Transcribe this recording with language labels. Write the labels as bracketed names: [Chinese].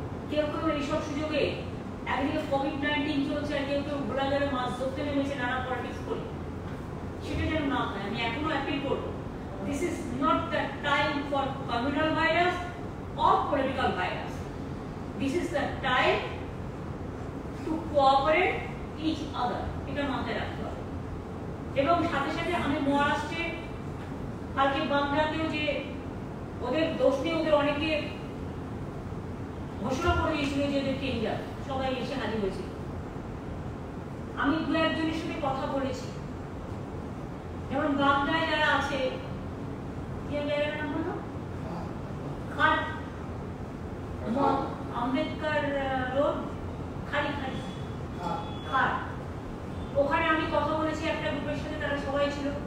[Bangla] কেউ কেউ এইসব সুযোগে একদিকে কোভিড-19 চলছে আর কেউ কেউ ঘোড়া জলে মাছ ধরতে নেমেছে নানা পলিটিক্স করে, সেটা যেন না হয়। আমি এখনো অ্যাপিল করবো, [English] This is not the time for communal virus or political virus. This is the time to cooperate each other. [Bangla] এটা মাথায় রাখতে হবে। এবং সাথে সাথে আমি মহারাষ্ট্রে কালকে বাংলাতেও যে ওদের দোষ নিয়ে ওদের অনেকে ঘোষণা করে দিয়েছিল যে ওদের ডেঞ্জার, সবাই এসে হাজির হয়েছিল। আমি দু একজনের সাথে কথা বলেছি, যেমন বাংলায় যারা আছে, কি জায়গার নাম হলো খাট আম্বেদকর রোড, খালি খালি খাট, ওখানে আমি কথা বলেছি একটা গ্রুপের সাথে, তারা সবাই ছিল।